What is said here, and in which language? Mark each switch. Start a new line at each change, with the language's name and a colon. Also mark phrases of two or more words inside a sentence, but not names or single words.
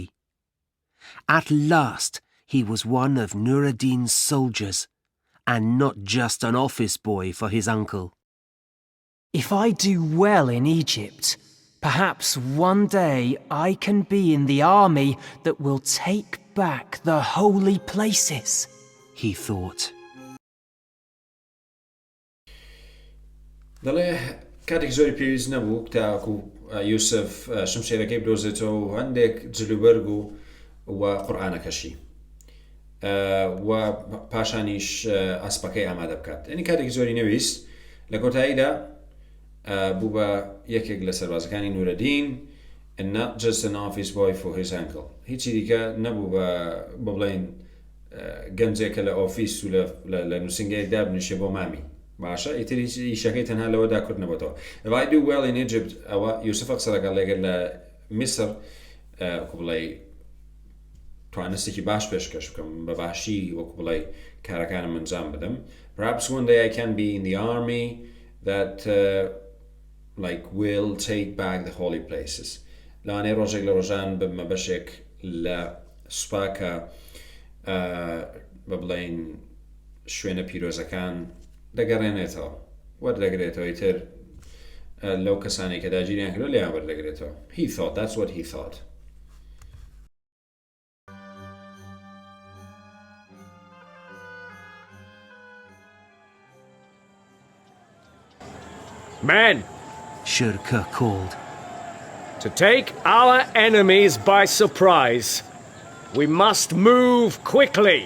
English: At last, he was one of Nur ad-Din's soldiers, and not just an office boy for his uncle. If I do well in Egypt, perhaps one day I can be in the army that will take back the holy places, he thought.
Central Kurdish: دەڵێ کاتێک زۆری پێویست نەبوو تاکو یوسف شمشێرەکەی بدۆزێتەوە و هەندێک جلوبەرگ و قورئانەکەشی و پاشانیش ئەسپەکەی ئامادە بکات. یعنی کاتێک زۆری نەویست لە کۆتاییدا بوو بە یەکێک لە سەربازەکانی نورەدین
English: and not just an office boy for his uncle.
Central Kurdish: هیچی دیکە نەبوو بە بڵێن گەنجێکە لە ئۆفیس و لە نووسنگەیەکدا بنیشێ بۆ مامی باشە ئیتر ئیشەکەی تەنها لەوەدا کورد نەبێتەوە.
English: If I do well in Egypt
Central Kurdish: ئەوە یوسف قسە دەکات لەگەر لە میسر بڵێ توانستێکی باش پێشکەش بکەم بە باشی وەکو بڵێ کارەکانم ئەنجام بدەم.
English: Perhaps one day I can be in the army that like will take back the holy places.
Central Kurdish: لەوانەیە ڕۆژێک لە ڕۆژان ببمە بەشێک لە سوپاکە بە بڵێن شوێنە پیرۆزەکان دەگەڕێنێتەوە وەردەگرێتەوە ئیتر لەو کەسانی کە داگیریان کردو لێیان وەردەگرێتەوە.
English: He thought, that's what he thought. Men, Shirka called. to take our enemies by surprise, we must move quickly.